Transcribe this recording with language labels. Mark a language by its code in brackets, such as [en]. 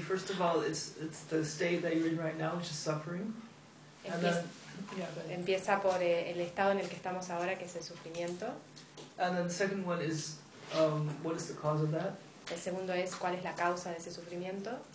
[en] First of all, it's the state that you're in right now, which is suffering, and then. [es] Yeah, empieza por el estado en el que estamos ahora, que es el sufrimiento. [en] And then the second one is, what is the cause of that? [es] El segundo es cuál es la causa de ese sufrimiento.